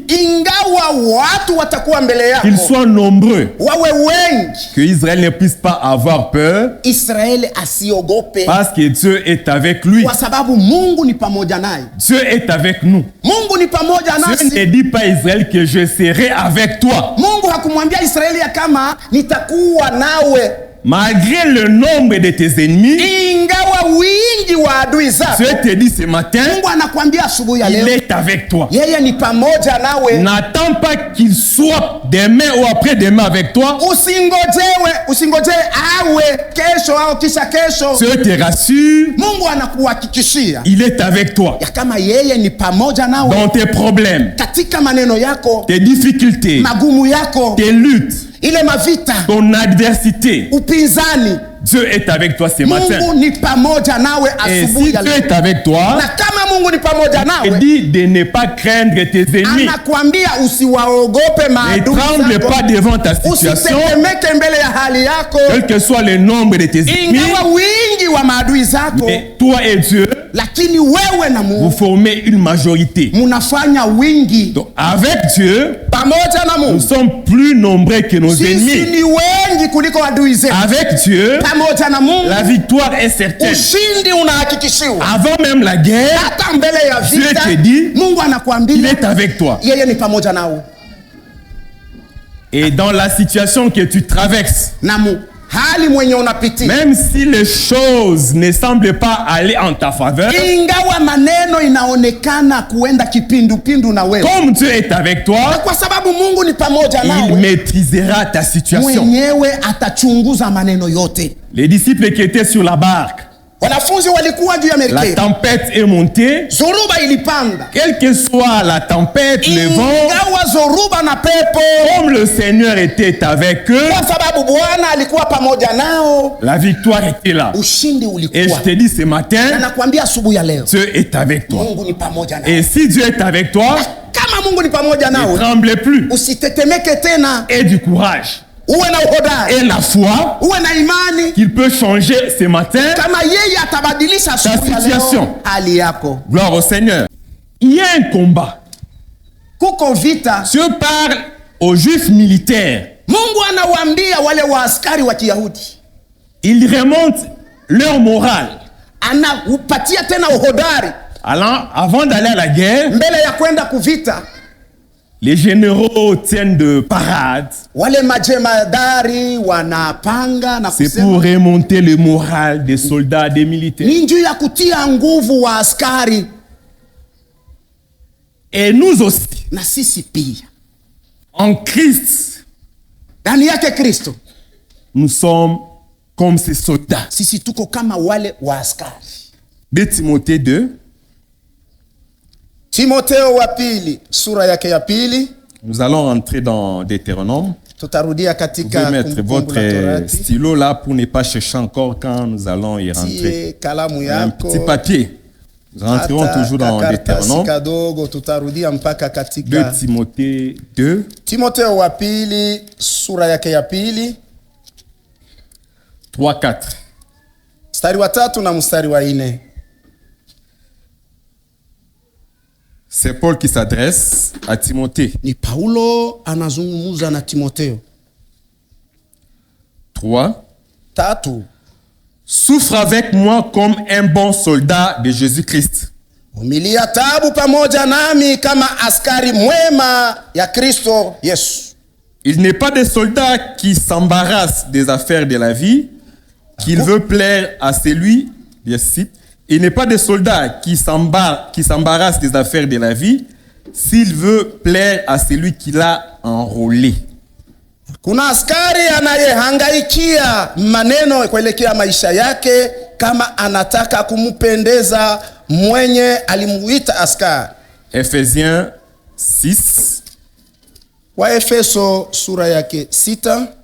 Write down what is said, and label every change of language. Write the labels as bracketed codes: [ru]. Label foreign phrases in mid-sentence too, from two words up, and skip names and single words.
[sw] ingawa watu watakuwa mbele yako, [fr] qu'il soit nombreux, [sw] wawe wengi, [fr] que Israël ne puisse pas avoir peur, [sw] Israeli asiogope, [fr] parce que Dieu est avec lui. [sw] kwa sababu Mungu ni pamoja naye. [fr] Dieu est avec nous. [sw] Mungu ni pamoja [fr] Dieu ne [sw] nasi. [fr] dit pas à Israël que je serai avec toi. [sw] Mungu hakumwambia Israeli ya kama nitakuwa nawe, [fr] Malgré le nombre de tes ennemis, [sw] ingawa wingi wa adui zako. [fr] Dieu te dit ce matin, [sw] Mungu anakuambia asubuhi ya [fr] il [sw] leo, [fr] est avec toi. [sw] yeye ni pamoja nawe. [fr] N'attends pas qu'il soit demain ou après-demain avec toi. [sw] Usingoje awe kesho au kisha kesho. [fr] Dieu te rassure, [sw] Mungu anakuhakikishia [fr] il est avec toi. [sw] ya kama yeye ni pamoja nawe [fr] Dans tes problèmes, [sw] katika maneno yako, [fr] tes difficultés, [sw] magumu yako, [fr] tes luttes, [sw] ile mavita, [fr] ton adversité, [sw] upinzani. [fr] Dieu est avec toi ce matin. [sw] Mungu ni pamoja nawe [fr] Et [sw] asubuhi [fr] si [sw] ya [fr] Dieu [sw] leo. [fr] est avec toi, [sw] Na kama Mungu ni pamoja [fr] il [sw] nawe, [fr] dit de ne pas craindre tes ennemis. [sw] anakuambia usiwaogope [fr] Ne [sw] maadui [fr] tremble [sw] zako, [fr] pas devant ta situation, [sw] usitetemeke mbele ya hali yako, [fr] quel que soit le nombre de tes ennemis. [sw] ingawa wingi wa maadui zako, [fr] Mais toi et Dieu, [sw] lakini wewe na [fr] vous [sw] Mungu [fr] formez une majorité. [sw] munafanya wingi. [fr] Donc avec Dieu, [sw] Pamoja na [fr] nous [sw] Mungu [fr] sommes plus nombreux que nos [sw] sisi [fr] ennemis. [sw] ni wengi kuliko adui zetu. [fr] Avec Dieu, [sw] Pamoja na Mungu [fr] la victoire est certaine. [sw] ushindi unahakikishiwa. [fr] Avant même la guerre, [sw] Hata mbele ya [fr] Dieu [sw] vita [fr] te dit, [sw] Mungu [fr] il [sw] anakuambia [fr] est avec toi. [sw] yeye ni pamoja nawe. [fr] Et dans la situation que tu traverses, [sw] Na hali mwenye unapitia, [fr] même si les choses ne semblent pas aller en ta faveur, [sw] ingawa maneno inaonekana kuenda kipindupindu na wewe, [fr] comme Dieu est avec toi, [sw] kwa sababu Mungu ni pamoja [fr] il [sw] nawe, [fr] maîtrisera ta situation. [sw] mwenyewe atachunguza maneno yote. [fr] Les disciples qui étaient sur la barque, [sw] Wanafunzi walikuwa juu ya [fr] la [sw] merikebu, [fr] tempête est montée. [sw] zoruba ilipanda, [fr] Quelle que soit la tempête, le vent, [sw] ingawa zoruba na pepo, [fr] comme le Seigneur était avec eux, [sw] kwa sababu Bwana alikuwa pamoja nao, [fr] la victoire était là. [sw] ushindi [fr] Et je [sw] ulikuwa. [fr] te dis ce [sw] Na [fr] matin, [sw] nakwambia asubuhi ya leo, [fr] Dieu est avec toi. [sw] Mungu ni pamoja nawe. [fr] Et si Dieu est avec toi, [sw] Kama Mungu ni pamoja [fr] ne [sw] nawe, [fr] tremble plus. [sw] usitetemeke tena, [fr] Et du courage. [sw] uwe na uhodari, [fr] Et la foi [sw] uwe na imani [fr] qu'il peut changer ce matin. [sw] kama yeye atabadilisha asubuhi ya [fr] situation. [sw] leo hali yako. [fr] Gloire au Seigneur. Il y a un combat. [sw] Kuko vita. [fr] Dieu parle aux juifs militaires. [sw] Mungu anawaambia wale waaskari wa Kiyahudi, [fr] Il remonte leur morale. [sw] anaupatia tena uhodari [fr] Avant d'aller à la guerre, [sw] mbele ya kwenda kuvita. [fr] les généraux tiennent de parade. [sw] Wale majemadari wanapanga na [fr] C'est pour [sw] kusema [fr] remonter le moral des soldats, des militaires. [sw] ni njuu ya kutia nguvu wa askari. [fr] Et nous aussi, [sw] Na sisi pia [fr] en Christ, [sw] ndani yake Kristo, [fr] nous sommes comme ces soldats. [sw] sisi tuko kama wale wa askari. [fr] 2 Timothée 2, [sw] Timotheo wa pili sura yake ya pili. [fr] nous allons rentrer dans Deutéronome. [sw] Tutarudia [fr] Vous pouvez [sw] katika [fr] mettre [sw] Kumbukumbu la [fr] votre [sw] Torati. [fr] stylo là pour ne pas chercher encore quand nous allons y rentrer. [sw] Tie kalamu [fr] Un [sw] yako. [fr] petit papier. Nous rentrerons [sw] Hata [fr] toujours dans [sw] kakaratasi [fr] Deutéronome. [sw] kadogo, tutarudia mpaka [fr] 2 [sw] katika [fr] Timothée 2, [sw] Timotheo wa pili sura yake ya pili [fr] 3-4. [sw] mstari wa 3 na mstari wa 4. [fr] C'est Paul qui s'adresse à Timothée. [sw] Ni Paulo anazungumza na Timotheo. [fr] 3. [sw] 3, [fr] Souffre avec moi comme un bon soldat de Jésus-Christ. [sw] vumilia taabu pamoja nami kama askari mwema ya Kristo Yesu. [fr] Il n'est pas des soldats qui s'embarrassent des affaires de la vie, qu'il veut plaire à celui, Il n'est pas des soldats qui s'embarrassent des affaires de la vie s'il veut plaire à celui qui l'a enrôlé. [sw] Kuna askari anayehangaikia maneno kuelekea maisha yake kama anataka kumpendeza mwenye alimuita askari. [fr] Ephésiens 6. [sw] Waefeso sura yake 6